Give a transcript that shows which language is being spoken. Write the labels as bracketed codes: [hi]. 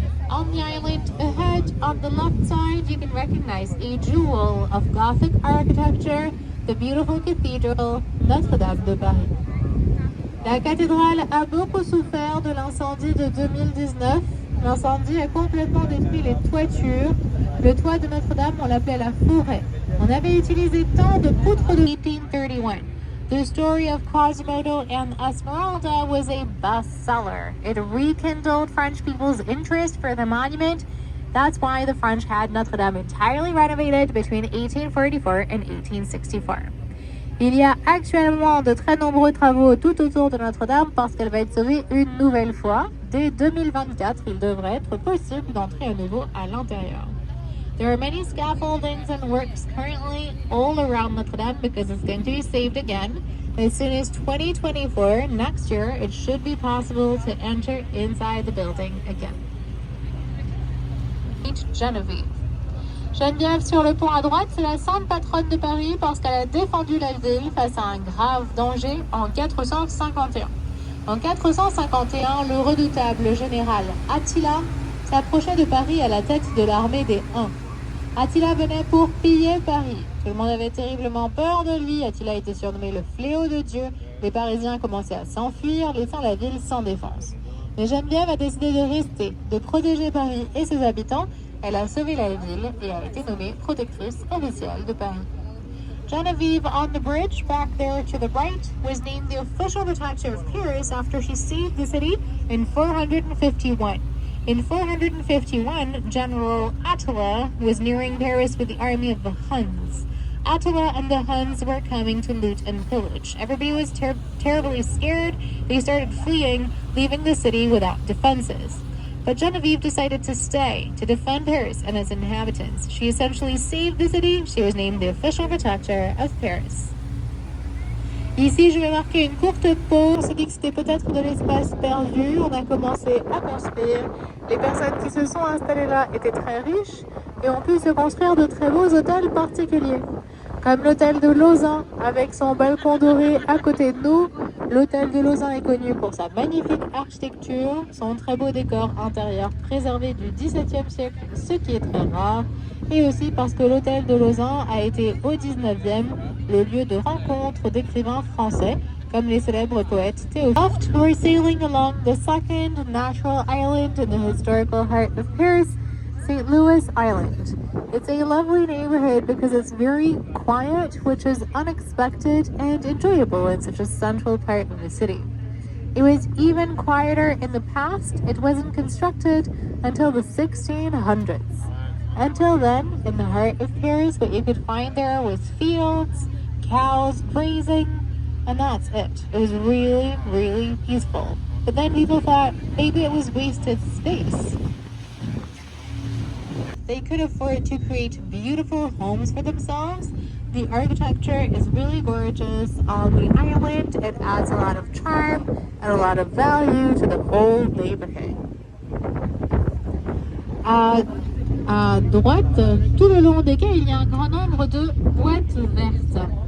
[en] On the island ahead, on the left side, you can recognize a jewel of Gothic architecture, the beautiful cathedral Notre-Dame de Paris. [fr] La cathédrale a beaucoup souffert de l'incendie de 2019. L'incendie a complètement détruit les toitures. Le toit de Notre-Dame, on l'appelait la forêt. On avait utilisé tant de poutres de 1831. [en] The story of Quasimodo and Esmeralda was a bestseller. It rekindled French people's interest for the monument. That's why the French had Notre-Dame entirely renovated between 1844 and 1864. [fr] Il y a actuellement de très nombreux travaux tout autour de Notre-Dame parce qu'elle va être sauvée une nouvelle fois. Dès 2024, il devrait être possible d'entrer à nouveau à l'intérieur. [en] There are many scaffoldings and works currently all around Notre-Dame because it's going to be saved again. As soon as 2024, next year, it should be possible to enter inside the building again. [fr] Geneviève. Geneviève sur le pont à droite, c'est la sainte patronne de Paris parce qu'elle a défendu la ville face à un grave danger en 451. En 451, le redoutable général Attila s'approchait de Paris à la tête de l'armée des Huns. Attila venait pour piller Paris. Tout le monde avait terriblement peur de lui. Attila était surnommé le fléau de Dieu. Les Parisiens commençaient à s'enfuir, laissant la ville sans défense. Mais Geneviève a décidé de rester, de protéger Paris et ses habitants. Elle a sauvé la ville et a été nommée protectrice officielle de Paris. [en] Geneviève on the bridge back there to the right was named the official protector of Paris after she saved the city in 451. In 451, General Attila was nearing Paris with the army of the Huns. Attila and the Huns were coming to loot and pillage. Everybody was terribly scared. They started fleeing, leaving the city without defenses. But Geneviève decided to stay, to defend Paris and its inhabitants. She essentially saved the city. She was named the official protector of Paris. [fr] Ici, je vais marquer une courte pause. On s'est dit que c'était peut-être de l'espace perdu. On a commencé à construire. Les personnes qui se sont installées là étaient très riches et ont pu se construire de très beaux hôtels particuliers. Comme l'hôtel de Lausanne, avec son balcon doré à côté de nous, L'hôtel de Lausanne est connu pour sa magnifique architecture, son très beau décor intérieur préservé du XVIIe siècle, ce qui est très rare, et aussi parce que l'hôtel de Lausanne a été au XIXe le lieu de rencontre d'écrivains français, comme les célèbres poètes Théophile. [en] We're sailing along the second natural island in the historical heart of Paris, St. Louis Island. It's a lovely neighborhood because it's very quiet, which is unexpected and enjoyable in such a central part of the city. It was even quieter in the past. It wasn't constructed until the 1600s. Until then, in the heart of Paris, what you could find there was fields, cows grazing, and that's it. It was really, really peaceful. But then people thought maybe it was wasted space. They could afford to create beautiful homes for themselves. The architecture is really gorgeous on the island. It adds a lot of charm and a lot of value to the whole neighborhood. [fr] À droite, tout le long des quais, il y a un grand nombre de boîtes vertes.